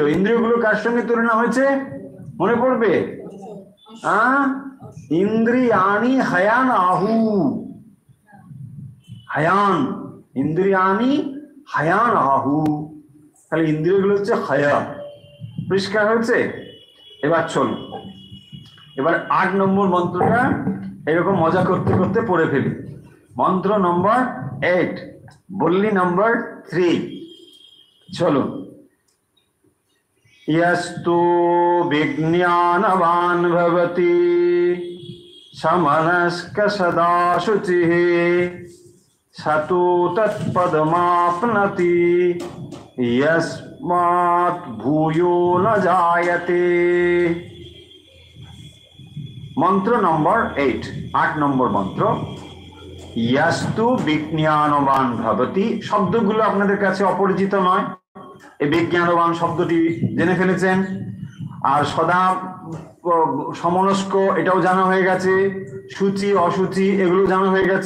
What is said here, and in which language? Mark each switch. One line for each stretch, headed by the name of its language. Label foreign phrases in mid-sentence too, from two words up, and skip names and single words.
Bangla: ইন্দ্রিয়গুলো কার সঙ্গে তুলনা হয়েছে মনে পড়বে?
Sanskrit: ইন্দ্রিয়ানি হায়ান আহু, হায়ান ইন্দ্রিয়ানি হায়ান আহু,
Bangla: তাহলে ইন্দ্রিয়গুলো হচ্ছে হায়া। পরিষ্কার হয়েছে? এবার চল, এবার 8 নম্বর মন্ত্রটা এরকম মজা করতে করতে পড়ে ফেলি। মন্ত্র নম্বর 8, বললি নম্বর 3। চলো।
Sanskrit: यस्तु विज्ञानवान् भवति समनस्क सदा शुचिः सतु तत्पदमाप्नोति यस्मात् भूयो न जायते।
Bangla: মন্ত্র নম্বর 8, 8 নম্বর মন্ত্র।
Sanskrit: ইয়াস্তু বিজ্ঞানবান ভবতি,
Bangla: শব্দগুলো আপনাদের কাছে অপরিচিত নয়। এই বিজ্ঞানবান শব্দটি জেনে ফেলেছেন, আর সদা সমনস্ক এটাও জানা হয়ে গেছে, সূচি অসুচি এগুলো জানা হয়ে গেছে।